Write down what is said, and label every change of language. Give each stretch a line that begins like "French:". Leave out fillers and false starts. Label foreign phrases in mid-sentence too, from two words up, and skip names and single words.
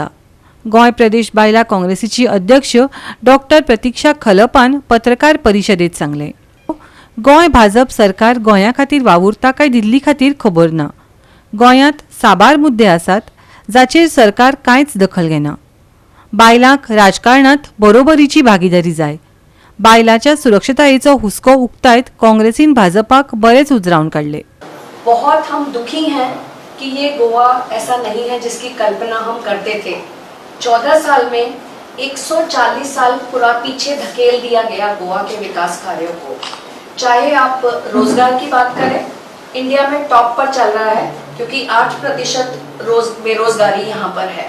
Konkani: गोंय प्रदेश बायला काँग्रेसीची अध्यक्ष डॉक्टर प्रतीक्षा खलपान पत्रकार परिशदेत सांगले, गोंय भाजप सरकार गोंया खातीर वावुरता काय दिल्ली खातीर खबर ना। गोंयांत साबार मुद्दे आसात जाचेर सरकार कांयच दखल घेना। बायलांक राजकारणांत बरोबरीची भागीदारी जाय। बायलांच्या सुरक्षतायेचो हुस्को उक्तायत काँग्रेसीन भाजपाक बरेच उजरावन काडले।
Hindi: बहुत हम दुखी हैं कि ये गोवा ऐसा नहीं है जिसकी कल्पना हम करते थे। 14 साल में 140 साल पूरा पीछे धकेल दिया गया गोवा के विकास कार्यों को। चाहे आप रोजगार की बात करें, इंडिया में टॉप पर चल रहा है क्योंकि 8% बेरोजगारी यहाँ पर है।